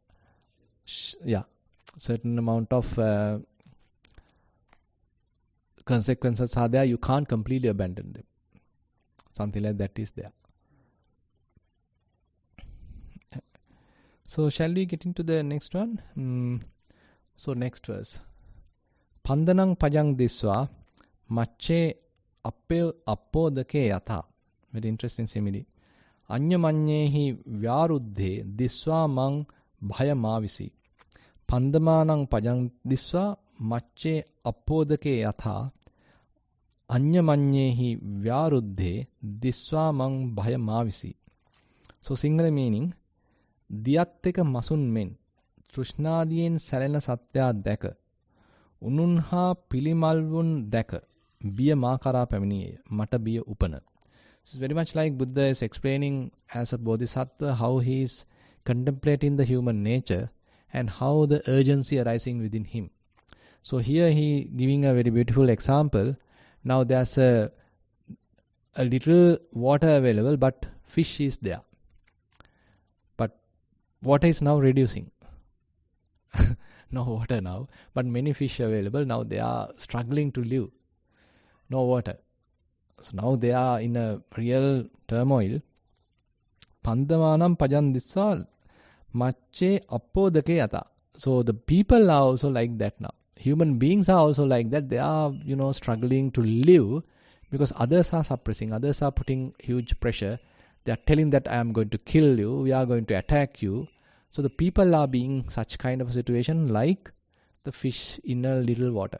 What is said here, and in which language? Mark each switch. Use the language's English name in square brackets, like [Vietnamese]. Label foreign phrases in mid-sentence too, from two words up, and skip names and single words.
[English] Certain amount of consequences are there. You can't completely abandon them. Something like that is there. So shall we get into the next one? So next verse. [Pali] Pandanang pajang diswa mache appodake yatha. [English] Very interesting simile. [Pali] Anyamanyehi vyaruddhe diswa mang bhayamavisi. Pandamanang pajang diswa mache appodake yatha. Anyamanyehi vyaruddhe diswa mang bhayamavisi. [English] So Sinhala meaning, [Sinhala] දියත් එක මසුන් මෙන් තෘෂ්ණාදියෙන් සැලෙන සත්‍යා දැක උනුන් හා පිළිමල්වුන් දැක බිය මා කරා පැමිණියේය මට බිය උපන. [English] It's very much like Buddha is explaining as a bodhisattva how he is contemplating the human nature and how the urgency arising within him. So here he giving a very beautiful example. Now there's a little water available, but fish is there. Water is now reducing. No water now, but many fish available. Now they are struggling to live. No water. So now they are in a real turmoil. [Pali] Pandamanam pajandissa mache appodake yata. [English] So the people are also like that now. Human beings are also like that. They are, struggling to live because others are suppressing, others are putting huge pressure. They are telling that I am going to kill you, we are going to attack you. So the people are being such kind of a situation like the fish in a little water.